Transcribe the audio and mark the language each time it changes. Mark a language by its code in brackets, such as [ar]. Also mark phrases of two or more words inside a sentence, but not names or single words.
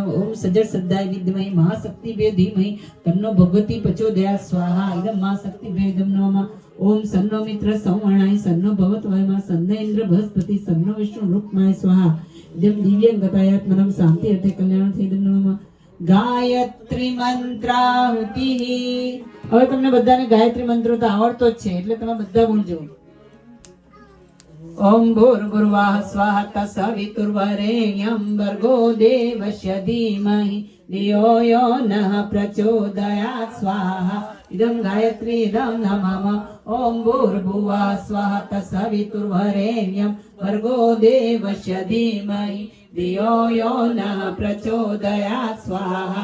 [sa] ओम सजडसद्धाय विद्महे महाशक्तिभ्ये धीमहि तन्नो भगवती प्रचोदयात् स्वाहा। इदं महाशक्तिभ्ये इदं नमः। ओम सन्नो मित्र संवर्णाय सन्नो भवत्वयमा सन्न इंद्र बृहस्पति सन्नो विष्णु रुक्माय स्वाहा। इदं दिव्यंगतायात्मनं शांति अर्थे कल्याणार्थे इदं नमः। [gu] ગાયત્રી મંત્રાહુતિ। હવે તમને બધાને ગાયત્રી મંત્ર તો આવડતો જ છે એટલે તમે બધા બોલજો। [sa] ઓમ ભૂર્ભુવઃ સ્વાહા તત્સવિતુર્વરેણ્યં ભર્ગો દેવસ્ય ધીમહિ ધિયો યો નઃ પ્રચોદયાत् સ્વાહા। इदं गायत्री इदं नमः। ओम भूर्भुवः स्वः तत्सवितुर्वरेण्यं भर्गो देवस्य धीमहि धियो यो नः प्रचोदयात् स्वाहा।